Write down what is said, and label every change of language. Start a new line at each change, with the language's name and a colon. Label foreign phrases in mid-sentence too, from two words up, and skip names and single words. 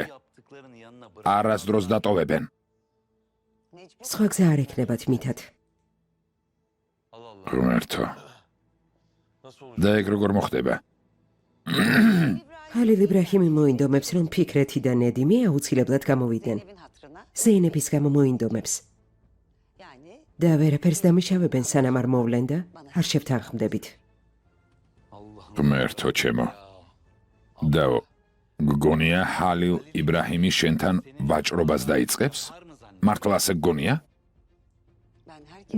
Georgian: არასდროს დატოვებენ. სხვა გზა არ ექნებათ მითად. ღმერთო. და ეგ როგორ მოხდება? ჰალილ იბრაჰიმი მოინდომებს, რომ ფიქრეთი და ნედიმი აუცილებლად გამოვიდნენ.
Turkish: Zeynep'in hatırına
Georgian: ზეინების გამო მოინდომებს. yani და ვერაფერს დამიშავებენ, სანამ არ მოვლენ და არ შევთანხმდებით. ღმერთო ჩემო. დაო, გგონია ჰალილ იბრაჰიმი შენთან ვაჭრობას დაიწყებს? მართლა ასე გგონია?
Turkish: ben herkes